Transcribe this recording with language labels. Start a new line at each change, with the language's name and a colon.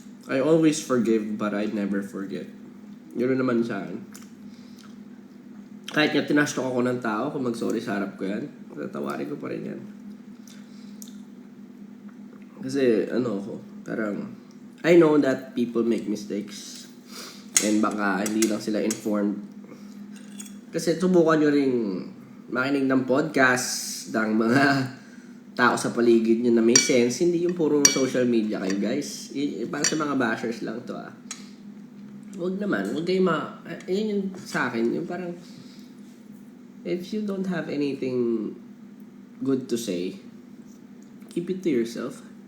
English: I always forgive but I never forget.
Filipino: Yun naman sa akin. Kahit nga tinastok ako ng tao, kung mag-sorry sa harap ko yan, tatawarin ko pa rin yan. Kasi ako, parang
English: I know that people make mistakes and
Filipino: baka hindi lang sila
English: informed.
Filipino: Kasi subukan nyo ring makinig ng podcast ng mga tao sa paligid nyo na may sense. Hindi yung puro social media kayo, guys. Para sa mga bashers lang to Huwag naman. Huwag kayo yun yung sa akin. Yung parang,
English: if you don't have anything good to say, keep it to yourself.